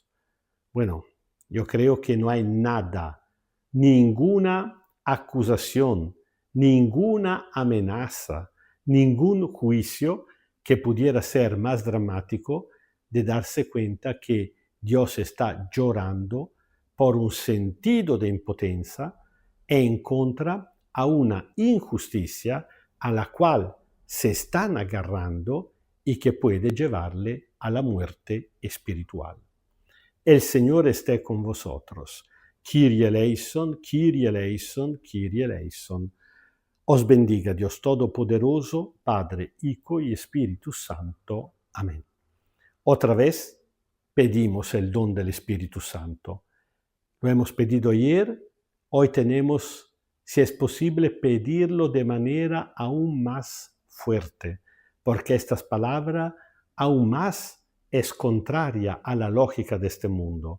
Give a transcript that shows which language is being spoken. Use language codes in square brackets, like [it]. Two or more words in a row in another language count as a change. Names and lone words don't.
[es] Bueno, yo creo que no hay nada, ninguna acusación, ninguna amenaza, ningún juicio que pudiera ser más dramático de darse cuenta que Dios está llorando por un sentido de impotencia e en contra a una injusticia a la cual se están agarrando y que puede llevarle a la muerte espiritual. El Señor esté con vosotros. [el] Kyrie eleison, Kyrie eleison, Kyrie eleison. [es] Os bendiga Dios Todopoderoso, Padre, Hijo y Espíritu Santo. Amén. Otra vez pedimos el don del Espíritu Santo. Lo hemos pedido ayer, hoy tenemos, si es posible, pedirlo de manera aún más fuerte, porque esta palabra aún más es contraria a la lógica de este mundo.